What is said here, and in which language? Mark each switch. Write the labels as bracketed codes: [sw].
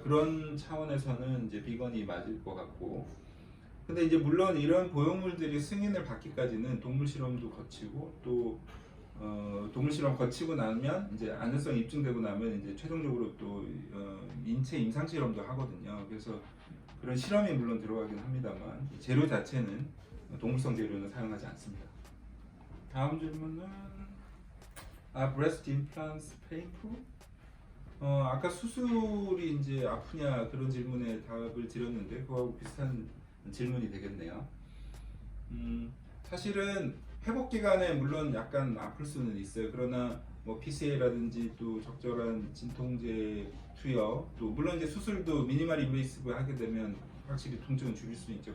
[ko] 그런 차원에서는 이제 비건이 맞을 것 같고, 근데 이제 물론 이런 보형물들이 승인을 받기까지는 동물 실험도 거치고 또 동물 실험 거치고 나면 이제 안전성이 입증되고 나면 이제 최종적으로 또 인체 임상 실험도 하거든요. 그래서 그런 실험이 물론 들어가긴 합니다만 재료 자체는 동물성 재료는 사용하지 않습니다. 다음 질문은 [en] breast implants painful? [ko] 아까 수술이 이제 아프냐 그런 질문에 답을 드렸는데 그거하고 비슷한 질문이 되겠네요. 사실은 회복 기간에 물론 약간 아플 수는 있어요. 그러나 뭐 PCA라든지 또 적절한 진통제 투여, 또 물론 이제 수술도 미니멀 인베이시브 하게 되면 확실히 통증을 줄일 수 있죠.